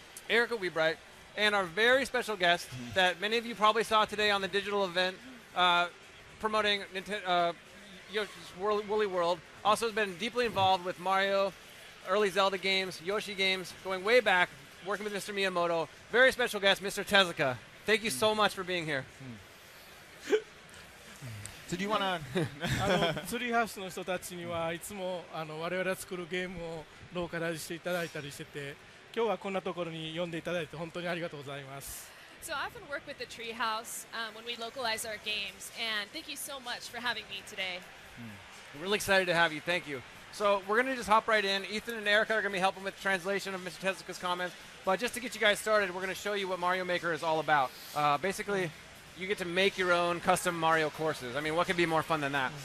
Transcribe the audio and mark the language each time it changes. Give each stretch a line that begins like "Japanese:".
English: Erica Weebright, and our very special guest that many of you probably saw today on the digital event promoting Yoshi's Woolly World. Also has been deeply involved with Mario, early Zelda games, Yoshi games, going way back, working with Mr. Miyamoto. Very special guest, Mr. Tezuka. Thank you so much for being here. So do you want to...
Japanese: ツリーハウスの人たちにはいつも我々が作るゲームをローカライズしていただいたりしてて、今日はこんなところに呼んでいただいて本当にありがとうございます。
English: So I often work with the Treehouse when we localize our games, and thank you so much for having me today. We're really excited to have you. Thank you. So we're going to just hop right in. Ethan and Erica are going to be helping with the translation of Mr. Tezuka's comments. But just to get you guys started, we're going to show you what Mario Maker is all about. Basically, you get to make your own custom Mario courses. I mean, what could be more fun than that?